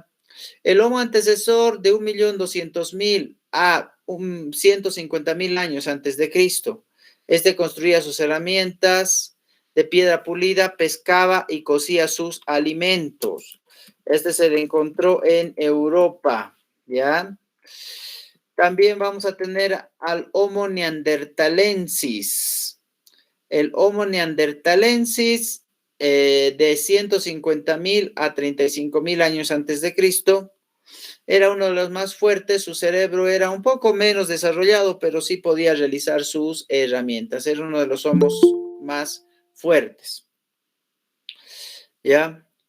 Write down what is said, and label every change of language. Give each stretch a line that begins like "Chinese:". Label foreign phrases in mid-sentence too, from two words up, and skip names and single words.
Spanish: El Homo antecesor de 1.200.000 a 150.000 años antes de Cristo. Este construía sus herramientas de piedra pulida, pescaba y cocía sus alimentos. Este se le encontró en Europa, ¿ya? También vamos a tener al Homo neanderthalensis. El Homo neanderthalensis de 150.000 a 35.000 años antes de Cristo era uno de los más fuertes, su cerebro era un poco menos desarrollado, pero sí podía realizar sus herramientas. Era uno de los homos más fuertes. ¿Ya?